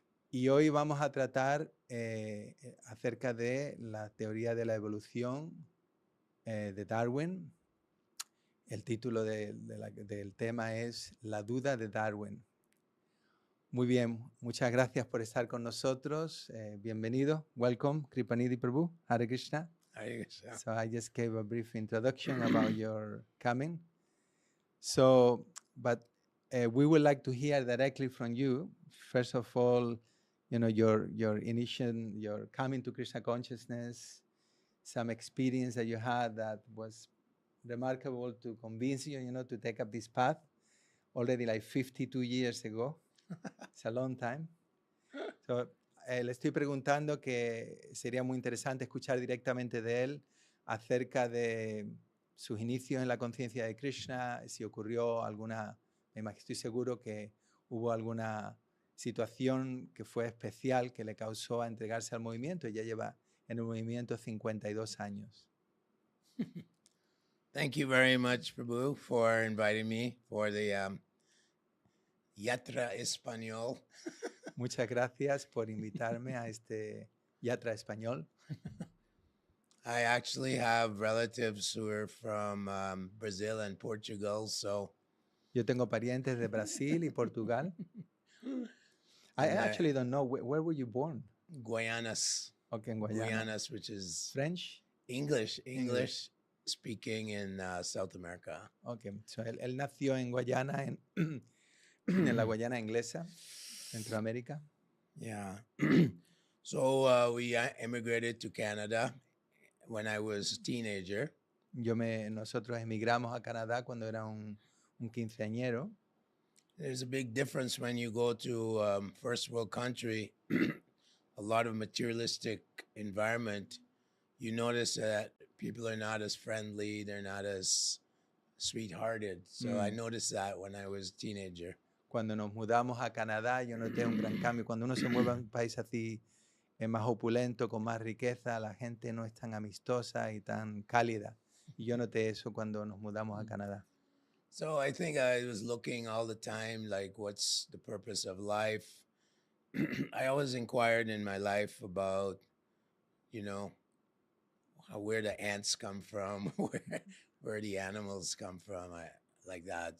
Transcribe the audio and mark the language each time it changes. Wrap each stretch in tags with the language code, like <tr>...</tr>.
<es>Y hoy vamos a tratar acerca de la teoría de la evolución de Darwin. El título del tema es La duda de Darwin. Muy bien, muchas gracias por estar con nosotros. Bienvenido.</es> <en>Welcome, Kripaniddhi Prabhu. Hare Krishna. Hare Krishna. So I just gave a brief introduction about your coming. So, but we would like to hear directly from you. First of all, you know, your coming to Krishna consciousness, some experience that you had that was remarkable to convince you, you know, to take up this path already like 52 years ago. It's a long time.</en> <es>So, le estoy preguntando que sería muy interesante escuchar directamente de él acerca de sus inicios en la conciencia de Krishna, si ocurrió alguna, estoy seguro que hubo alguna situación que fue especial que le causó a entregarse al movimiento. Ella lleva en el movimiento 52 años.</es> <en>Thank you very much, Prabhu, for inviting me for the Yatra Español.</en> <es>Muchas gracias por invitarme a este Yatra Español.</es> <en>I actually have relatives who are from Brazil and Portugal, so...</en> <es>Yo tengo parientes de Brasil y Portugal.</es> <en>I actually don't know, where were you born? Guayanas.</en> <es>Okay, en Guayana.</es> <en>Guayanas, which is... French? English speaking in South America.</en> <es>Okay, so él nació en Guayana, en la Guayana inglesa, Centroamérica.</es> <en>Yeah. So we immigrated to Canada when I was a teenager.</en> <es>Nosotros emigramos a Canadá cuando era un quinceañero.</es> <en>There's a big difference when you go to first world country, a lot of materialistic environment. You notice that people are not as friendly, they're not as sweethearted. So I noticed that when I was a teenager.</en> <es>Cuando nos mudamos a Canadá, yo noté un gran cambio. Cuando uno se mueve a un país así más opulento, con más riqueza, la gente no es tan amistosa y tan cálida. Y yo noté eso cuando nos mudamos a Canadá.</es> <en>So I think I was looking all the time, like, what's the purpose of life? I always inquired in my life about, you know, where the ants come from, where the animals come from, like that.</en>